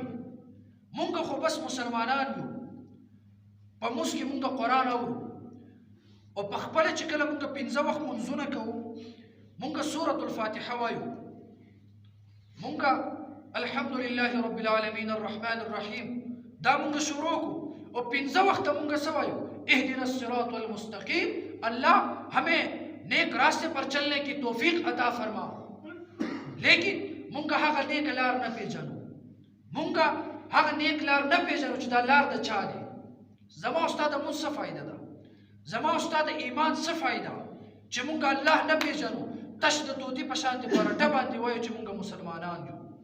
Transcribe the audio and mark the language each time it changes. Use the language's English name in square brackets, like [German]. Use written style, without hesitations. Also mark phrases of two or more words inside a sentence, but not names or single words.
[Pashto] مونږ خو بس مسلمانان یو، په موږ کې مونږ قرآن اورو او په خپله چې کله مونږ 5 وخت منځونه کوو مونږ سورة الفاتحه وایو، مونږ [Arabic] الحمدلله رب العالمین الرحمن الرحیم [Pashto] دا مونږ شروع کو او 5 وخت مونږ څه وایو؟ [Arabic] اهدنا الصراط المستقیم، [Urdu] اللہ ہمیں نیک راستے پر چلنے کی توفیق عطا فرما. [Pashto] لیکن مونږ هغه نیک لار نه پیژنو، مونږ هغه نیک لار نه پیژنو چې دا لار د چا دی. زما او ستا د مونځ څه فایده ده؟ زما او ستا د ایمان څه فایده چې مونږ الله نه پیژنو؟ تش د طوطي په شانتې په رټه باندې وایو چې مونږ مسلمانان یو.